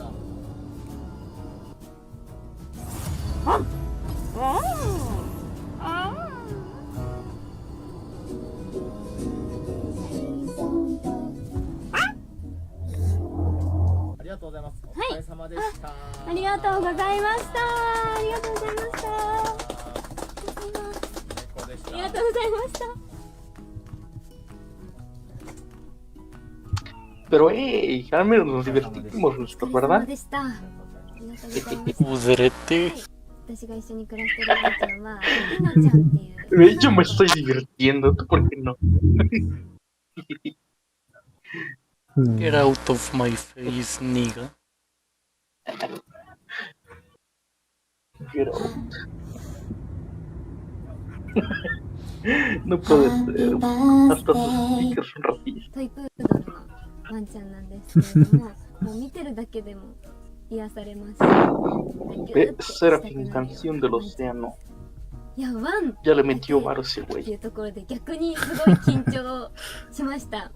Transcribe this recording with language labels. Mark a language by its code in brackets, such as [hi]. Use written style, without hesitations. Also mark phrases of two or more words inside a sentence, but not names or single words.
[ja] ありがとうございます。お疲れ様でした。ありがとうございました。ありがとうございました。最高でした。ありがとうございました。 [es] Pero hey, al menos nos divertimos, [ja] お [es] ¿no? [ja] 疲れ様 [es] ¿Verdad? [ja] でした。ありがとうございました。 Udrete. 私が一緒に暮らしてるワンちゃんは、ひなちゃんっていう。 [es] De hecho, me estoy divirtiendo. ¿Tú por qué no? [en] Get out of my face, nigga. Get out. [es] No puede ser. Hasta sus stickers son racistas. [ja] トイプードルのワンちゃんなんですけれども、もう見てるだけでも癒されます。 [es] Serafin, canción del océano. [ja] いや、ワン [es] Ya le metió varo ese [ja] ってい [es] güey. [ja] うところで逆にすごい緊張しました。